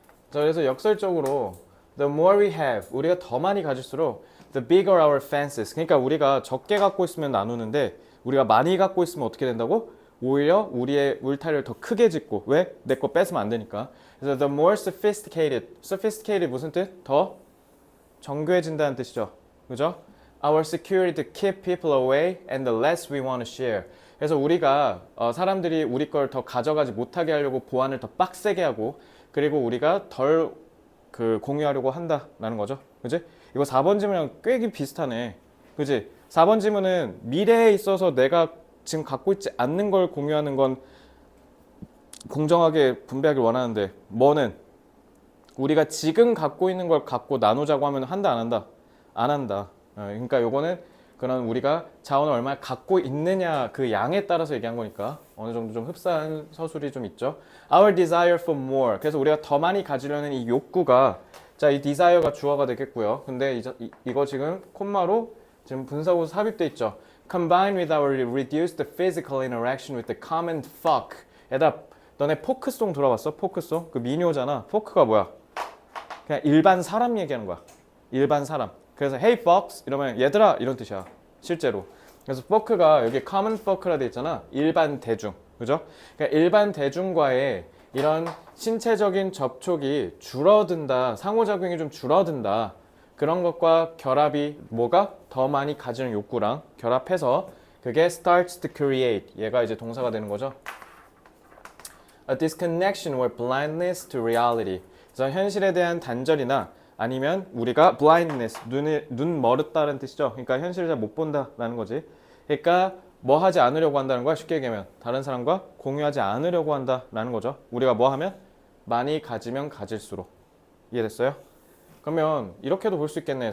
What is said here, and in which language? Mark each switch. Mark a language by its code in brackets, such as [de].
[ko] 자, 그래서 역설적으로 [en] the more we have, [ko] 우리가 더 많이 가질수록 [en] the bigger our fences. [ko] 그러니까 우리가 적게 갖고 있으면 나누는데 우리가 많이 갖고 있으면 어떻게 된다고? 오히려 우리의 울타리를 더 크게 짓고. 왜? 내 거 뺏으면 안 되니까. 그래서 [en] the more sophisticated [ko] 무슨 뜻? 더 정교해진다는 뜻이죠. 그죠? [en] Our security to keep people away and the less we want to share. [ko] 그래서 우리가 사람들이 우리 걸 더 가져가지 못하게 하려고 보안을 더 빡세게 하고, 그리고 우리가 덜 공유하려고 한다라는 거죠. 그지? 이거 4번 질문이랑 꽤 비슷하네. 그지? 4번 질문은 미래에 있어서 내가 지금 갖고 있지 않는 걸 공유하는 건 공정하게 분배하길 원하는데, 뭐는 우리가 지금 갖고 있는 걸 갖고 나누자고 하면 한다 안 한다? 안 한다. 그러니까 요거는 그런 우리가 자원을 얼마나 갖고 있느냐 그 양에 따라서 얘기한 거니까 어느 정도 좀 흡사한 서술이 좀 있죠. [en] Our desire for more. [ko] 그래서 우리가 더 많이 가지려는 이 욕구가, 자, 이 desire가 주어가 되겠고요. 근데 이거 지금 콤마로 지금 분사구조 삽입돼 있죠. [en] Combined with our reduced physical interaction with the common folk. [ko] 에다 너네 포크송 들어봤어? 포크송? 그 민요잖아. 포크가 뭐야? 그냥 일반 사람 얘기하는 거야. 일반 사람. 그래서 [en] hey folks [ko] 이러면 얘들아 이런 뜻이야. 실제로. 그래서 folk가 여기 common folk라 돼 있잖아. 일반 대중. 그죠? 그러니까 일반 대중과의 이런 신체적인 접촉이 줄어든다. 상호작용이 좀 줄어든다. 그런 것과 결합이 뭐가? 더 많이 가지는 욕구랑 결합해서 그게 [en] starts to create. [ko] 얘가 이제 동사가 되는 거죠. [en] A disconnection or blindness to reality. [ko] 그래서 현실에 대한 단절이나 아니면 우리가 blindness, 눈 멀었다는 뜻이죠. 그러니까 현실을 잘 못 본다라는 거지. 그러니까 뭐 하지 않으려고 한다는 거야. 쉽게 얘기하면 다른 사람과 공유하지 않으려고 한다라는 거죠. 우리가 뭐 하면? 많이 가지면 가질수록. 이해됐어요? 그러면 이렇게도 볼 수 있겠네.